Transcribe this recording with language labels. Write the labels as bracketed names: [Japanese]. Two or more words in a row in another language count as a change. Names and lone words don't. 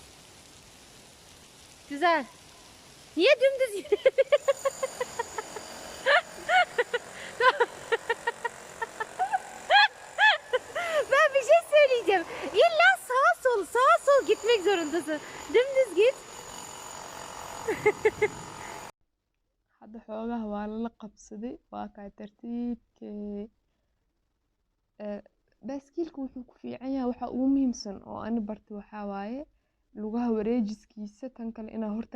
[Turkish] Güzel. Niye dümdüz? Ben bir şey söyleyeceğim. İlla sağa sol gitmek zorundasın. Dümdüz git. [Somali] hadda xoogaha waa lala qabsaday waa kaa tartiibkee baaskiilka wuxuu ku fiican yahay waxa ugu muhiimsan oo ani bartay waxaa waaye lugaha wareejiskiisa tan kale inaa hortaa